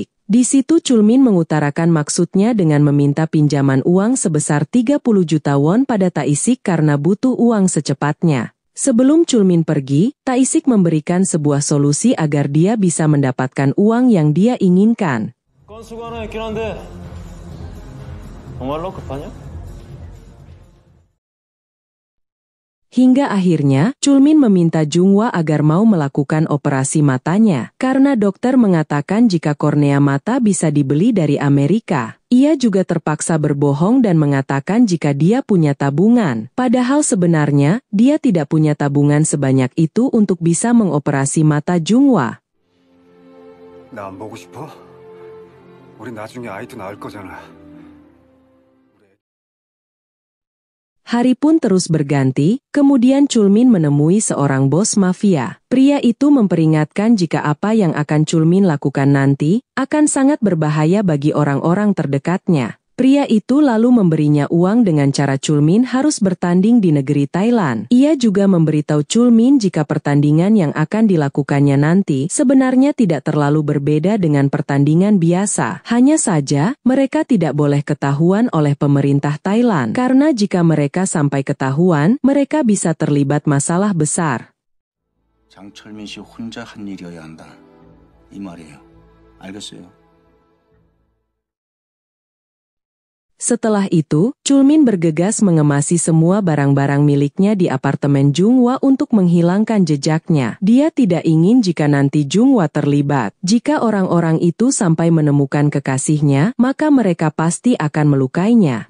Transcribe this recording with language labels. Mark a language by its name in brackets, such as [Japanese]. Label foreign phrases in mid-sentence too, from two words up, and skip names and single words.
[Indonesian] Di situ Chulmin mengutarakan maksudnya dengan meminta pinjaman uang sebesar 30 juta won pada Taisik karena butuh uang secepatnya. Sebelum Chulmin pergi, Taisik memberikan sebuah solusi agar dia bisa mendapatkan uang yang dia inginkan. [Korean] 건수가 하나 있긴 한데 정말로 급하냐? [Indonesian] Hingga akhirnya, Chulmin meminta Junghwa agar mau melakukan operasi matanya, karena dokter mengatakan jika kornea mata bisa dibeli dari Amerika. Ia juga terpaksa berbohong dan mengatakan jika dia punya tabungan, padahal sebenarnya, dia tidak punya tabungan sebanyak itu untuk bisa mengoperasi mata Junghwa. [Korean] 나 안 보고 싶어? 우리 나중에 아이도 낳을 거잖아. [Indonesian] Hari pun terus berganti, kemudian Chulmin menemui seorang bos mafia. Pria itu memperingatkan jika apa yang akan Chulmin lakukan nanti, akan sangat berbahaya bagi orang-orang terdekatnya. Pria itu lalu memberinya uang dengan cara Chulmin harus bertanding di negeri Thailand. Ia juga memberitahu Chulmin jika pertandingan yang akan dilakukannya nanti sebenarnya tidak terlalu berbeda dengan pertandingan biasa. Hanya saja, mereka tidak boleh ketahuan oleh pemerintah Thailand. Karena jika mereka sampai ketahuan, mereka bisa terlibat masalah besar. [Korean] 장철민 씨 혼자 한 일이어야 한다. 이 말이에요. 알겠어요? [Indonesian] Setelah itu, Chulmin bergegas mengemasi semua barang-barang miliknya di apartemen Junghwa untuk menghilangkan jejaknya. Dia tidak ingin jika nanti Junghwa terlibat. Jika orang-orang itu sampai menemukan kekasihnya, maka mereka pasti akan melukainya.